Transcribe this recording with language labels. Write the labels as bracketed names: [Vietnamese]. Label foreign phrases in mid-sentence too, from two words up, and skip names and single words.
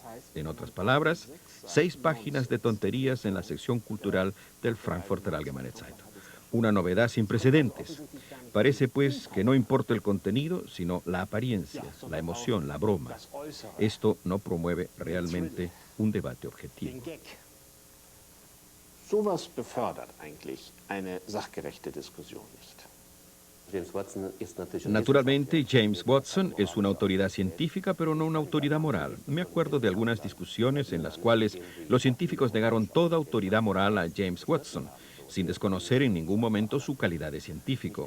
[Spanish] En otras palabras, 6 páginas de tonterías en la sección cultural del Frankfurter Allgemeine Zeitung. Una novedad sin precedentes. Parece, pues, que no importa el contenido, sino la apariencia, la emoción, la broma. Esto no promueve realmente un debate objetivo. [German] Sowas befördert eigentlich eine sachgerechte Diskussion nicht. [Spanish] Naturalmente, James Watson es una autoridad científica, pero no una autoridad moral. Me acuerdo de algunas discusiones en las cuales los científicos negaron toda autoridad moral a James Watson, sin desconocer en ningún momento su calidad de científico.